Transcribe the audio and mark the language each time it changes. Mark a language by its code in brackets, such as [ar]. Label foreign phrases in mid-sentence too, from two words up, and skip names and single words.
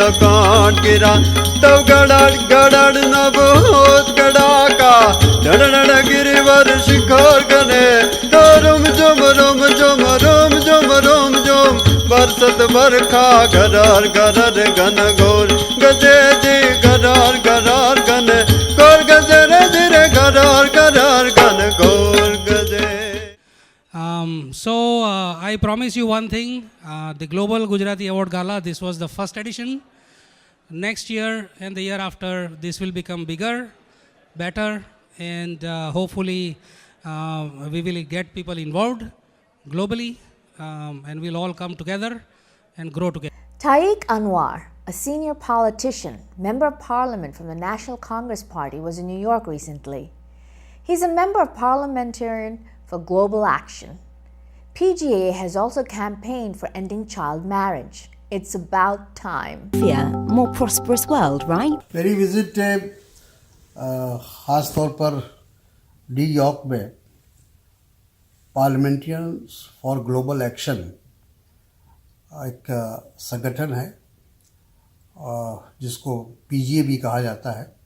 [hi] कांट गिरा तब गड़ड़ गड़ड़ नभ होत गड़ाका डड़ गिरिवर शिखर गने तो रुम जुम रुम जुम रुम जुम रुम जुम बरसत बरखा गरर गरर घन घोर गजे जी गरर गरर घन गोर गजरे जिरे गरर गरर घन घोर [en] So I promise you one thing, the Global Gujarati Award Gala, this was the first edition. Next year and the year after, this will become bigger, better, and hopefully we will get people involved globally, and we'll all come together and grow together. Tariq Anwar, a senior politician, member of parliament from the National Congress Party, was in New York recently. He's a member of Parliamentarian for Global Action. PGA has also campaigned for ending child marriage. It's about time. More prosperous world, right? [hi] मेरी विजिट ख़ास तौर पर न्यूयॉर्क में पार्लियामेंटेरियंस फॉर ग्लोबल एक्शन एक संगठन है जिसको PGA भी कहा जाता है,